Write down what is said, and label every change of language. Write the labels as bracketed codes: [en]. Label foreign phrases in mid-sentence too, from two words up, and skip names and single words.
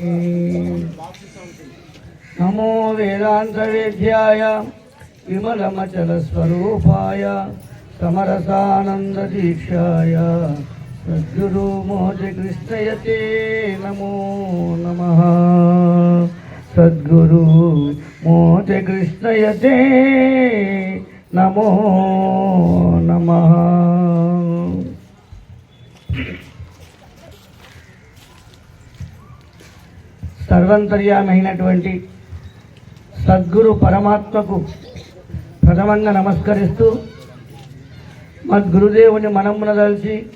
[sa] नमो वेदान्तवेद्याय विमलमचलस्वरूपाय समरसानन्ददीक्षाय सद्गुरु मोचकृष्णयते नमो नमः। सद्गुरु मोचकृष्णयते नमो नमः। [te] సర్వంతర్యామైనటువంటి సద్గురు పరమాత్మకు ప్రథమంగా నమస్కరిస్తూ మద్గురుదేవుని మనమున దలిచి